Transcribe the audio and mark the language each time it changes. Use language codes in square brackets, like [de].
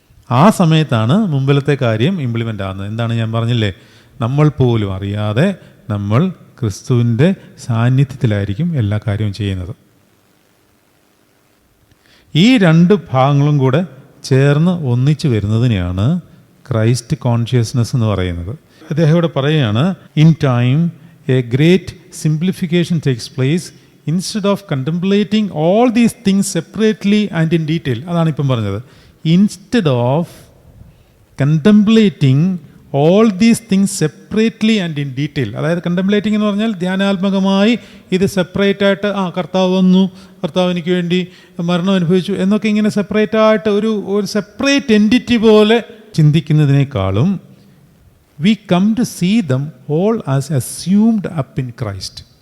[ml] ആ സമയത്താണ് മുമ്പിലത്തെ കാര്യം ഇംപ്ലിമെൻ്റ് ആകുന്നത്. എന്താണ് ഞാൻ പറഞ്ഞില്ലേ, നമ്മൾ പോലും അറിയാതെ നമ്മൾ ക്രിസ്തുവിൻ്റെ സാന്നിധ്യത്തിലായിരിക്കും എല്ലാ കാര്യവും ചെയ്യുന്നത്. ഈ രണ്ട് ഭാഗങ്ങളും കൂടെ ചേർന്ന് ഒന്നിച്ചു വരുന്നതിനെയാണ് ക്രൈസ്റ്റ് കോൺഷ്യസ്നസ് എന്ന് പറയുന്നത്. അദ്ദേഹം ഇവിടെ പറയുകയാണ്, [en] In time a great simplification takes place. Instead of contemplating all these things separately and in detail, [ml] അതാണ് ഇപ്പം പറഞ്ഞത്, [en] Instead of contemplating all these things separately and in detail. [ml] അതായത് കണ്ടംപ്ലേറ്റിംഗ് എന്ന് പറഞ്ഞാൽ ധ്യാനാത്മകമായി ഇത് സെപ്പറേറ്റ് ആയിട്ട് കർത്താവ് വന്നു, കർത്താവ് എനിക്ക് വേണ്ടി മരണം അനുഭവിച്ചു എന്നൊക്കെ ഇങ്ങനെ സെപ്പറേറ്റ് ആയിട്ട് ഒരു സെപ്പറേറ്റ് എൻറ്റിറ്റി പോലെ ചിന്തിക്കുന്നതിനേക്കാളും [en] We come to see them all as assumed up in Christ.